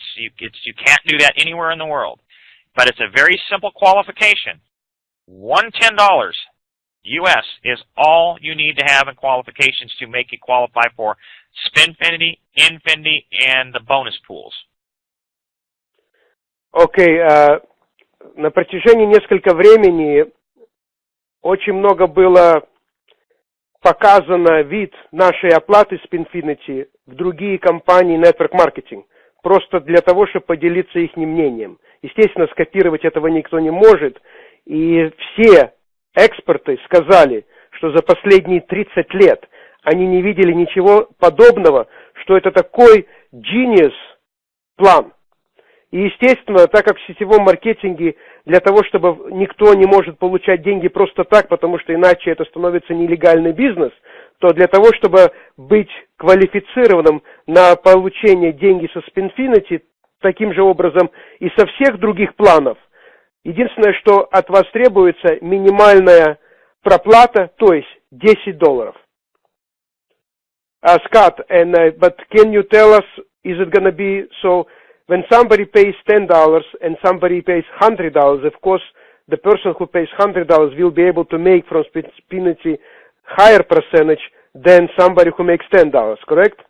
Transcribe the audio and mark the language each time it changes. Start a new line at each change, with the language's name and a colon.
English: You can't do that anywhere in the world. But it's a very simple qualification. $110 US is all you need to have in qualifications to make you qualify for Spinfinity, Infinity, and the bonus pools.
Russian: Окей, на протяжении нескольких времени очень много было показано вид нашей оплаты Spinfinity в другие компании Network Marketing, просто для того, чтобы поделиться их мнением. Естественно, скопировать этого никто не может, и все эксперты сказали, что за последние 30 лет они не видели ничего подобного, что это такой genius план. И, естественно, так как в сетевом маркетинге для того, чтобы никто не может получать деньги просто так, потому что иначе это становится нелегальный бизнес, то для того, чтобы быть квалифицированным на получение денег со Spinfinity, таким же образом и со всех других планов, единственное, что от вас требуется, минимальная проплата, то есть $10.
English: Scott, but can you tell us, is it going to be so? When somebody pays $10 and somebody pays $100, of course, the person who pays $100 will be able to make from Spinfinity higher percentage than somebody who makes $10, correct?